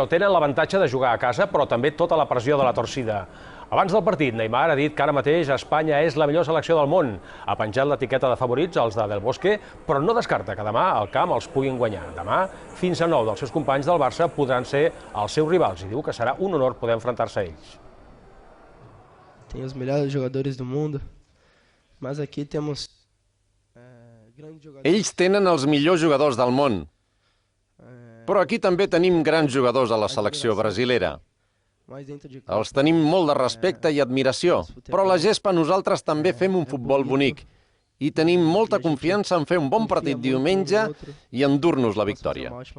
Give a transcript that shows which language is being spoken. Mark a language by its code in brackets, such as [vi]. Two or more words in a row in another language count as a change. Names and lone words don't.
[ca] Tenen l'avantatge de jugar a casa, però també tota la pressió de la torcida. Abans del partit, Neymar ha dit que ara mateix Espanya és la millor selecció del món. Ha penjat l'etiqueta de favorits als de Del Bosque, però no descarta que demà al camp els puguin guanyar. Demà, fins a 9 dels seus companys del Barça podran ser els seus rivals i diu que serà un honor poder enfrontar-se a ells. [pt] Tem os melhores jogadores do mundo, mas aquí temos [ca] Ells tenen els millors jugadors del món, però aquí també tenim grans jugadors a la selecció brasilera. Els tenim molt de respecte i admiració, però a la gespa nosaltres també fem un futbol bonic i tenim molta confiança en fer un bon partit diumenge i endur-nos la victòria.